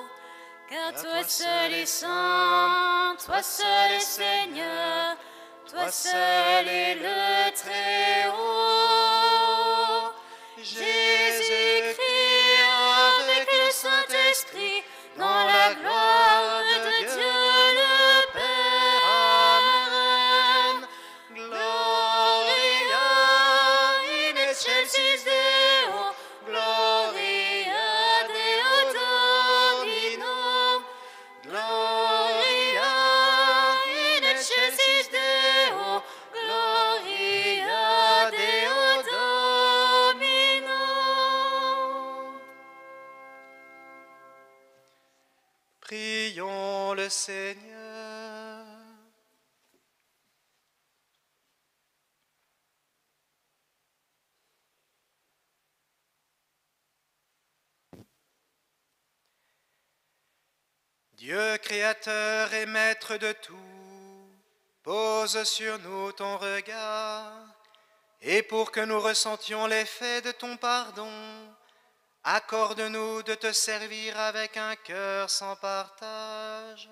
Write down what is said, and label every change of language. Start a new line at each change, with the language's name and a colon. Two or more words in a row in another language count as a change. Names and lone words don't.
French: Car toi seul est saint, toi seul est Seigneur, toi seul est le Très-Haut. Jésus-Christ avec le Saint-Esprit, dans la gloire de Dieu le Père. Amen.
Latin: Gloria in excelsis Deo, gloria Deo Domino, gloria in excelsis Deo, gloria Deo Domino.
French: Prions le Seigneur. Dieu créateur et maître de tout, pose sur nous ton regard, et pour que nous ressentions l'effet de ton pardon, accorde-nous de te servir avec un cœur sans partage.